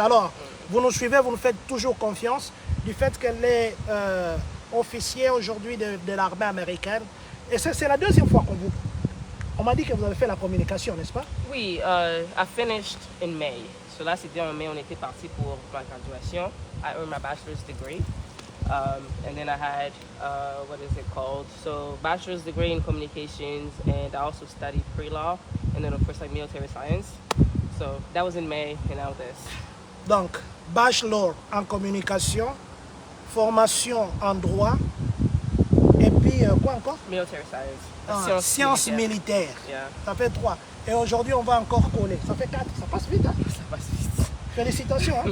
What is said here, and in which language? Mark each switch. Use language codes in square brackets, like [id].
[fr] Alors, vous nous suivez, vous nous faites toujours confiance du fait qu'elle est officier aujourd'hui de l'armée américaine. Et c'est la deuxième fois qu'on m'a dit que vous avez fait la communication, n'est-ce pas? [en] Oui, I finished in May. [fr] So là, c'était en mai, on était parti pour ma graduation. [en] I earned my bachelor's degree. And then I had, what is it called? So bachelor's degree in communications, and I also studied pre-law, and then of course like military science. So that was in May, and now this. [fr] Donc, bachelor en communication, formation en droit, et puis quoi encore? [en] Military science. [fr] Sciences militaires. [en] Yeah. [fr] Ça fait 3. Et aujourd'hui, on va encore coller. Ça fait 4. Ça passe vite, hein? Ça passe vite. Félicitations. Hein?